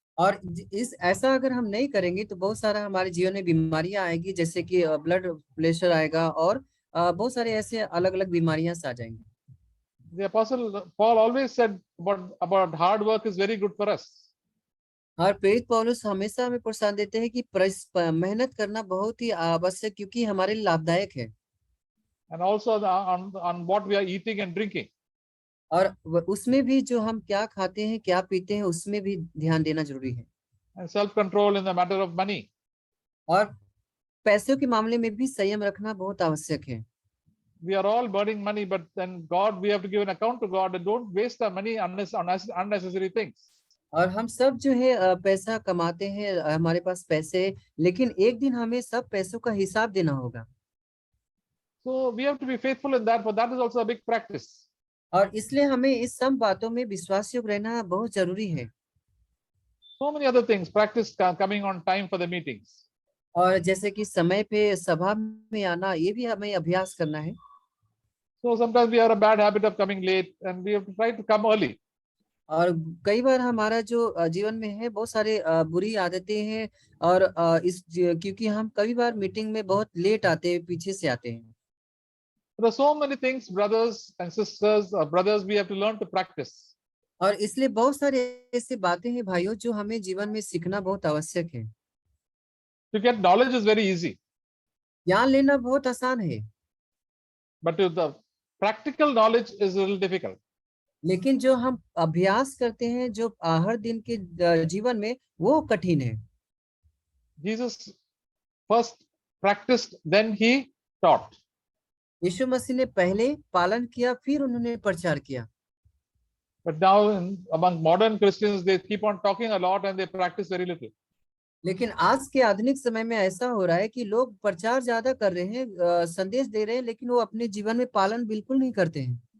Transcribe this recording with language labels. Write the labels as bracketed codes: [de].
[hi] और इस ऐसा अगर हम नहीं करेंगे तो बहुत सारा हमारे जीवन में बीमारियां आएगी, जैसे कि ब्लड प्रेशर आएगा और बहुत सारे ऐसे अलग अलग बीमारियां आ जाएंगी। [en] The Apostle Paul always said about hard work is very good for us. [hi] और प्रेरित पौलुस हमेशा हमें प्रोत्साहन देते हैं कि मेहनत करना बहुत ही आवश्यक, क्योंकि हमारे लिए लाभदायक है। [en] And also on what we are eating and drinking. [hi] और उसमें भी जो हम क्या खाते हैं क्या पीते हैं उसमें भी ध्यान देना जरूरी है। [en] And self-control in the matter of money. [hi] और पैसों के मामले में भी संयम रखना बहुत आवश्यक है। [en] We are all burning money, but then God, we have to give an account to God and don't waste our money on unnecessary things. [hi] और हम सब जो है पैसा कमाते हैं, हमारे पास पैसे, लेकिन एक दिन हमें सब पैसों का हिसाब देना होगा। [en] So we have to be faithful in that, but that is also a big practice. [hi] और इसलिए हमें इस सब बातों में विश्वास योग्य रहना बहुत जरूरी है। [en] So many other things, practice coming on time for the meetings. [hi] और जैसे कि समय पे सभा में आना, ये भी हमें अभ्यास करना है। [en] So sometimes we have a bad habit of coming late and we have to try to come early. [hi] और कई बार हमारा जो जीवन में है बहुत सारे बुरी आदतें हैं, और क्योंकि हम कई बार मीटिंग में बहुत लेट आते हैं, पीछे से आते हैं। [en] There are so many things, brothers and sisters, brothers, we have to learn to practice. [hi] और इसलिए बहुत सारे ऐसे बातें हैं भाइयों जो हमें जीवन में सीखना बहुत आवश्यक है। [en] To get knowledge is very easy, [hi] ज्ञान लेना बहुत आसान है, [en] but the practical knowledge is a little difficult. [hi] लेकिन जो हम अभ्यास करते हैं जो हर दिन के जीवन में, वो कठिन है। [en] Jesus first practiced, then he taught. [hi] यीशु मसीह ने पहले पालन किया, फिर उन्होंने प्रचार किया। [en] But now, among modern Christians, they keep on talking a lot and they practice very little. [hi] लेकिन आज के आधुनिक समय में ऐसा हो रहा है कि लोग प्रचार ज्यादा कर रहे हैं, संदेश दे रहे हैं, लेकिन वो अपने जीवन में पालन बिल्कुल नहीं करते हैं।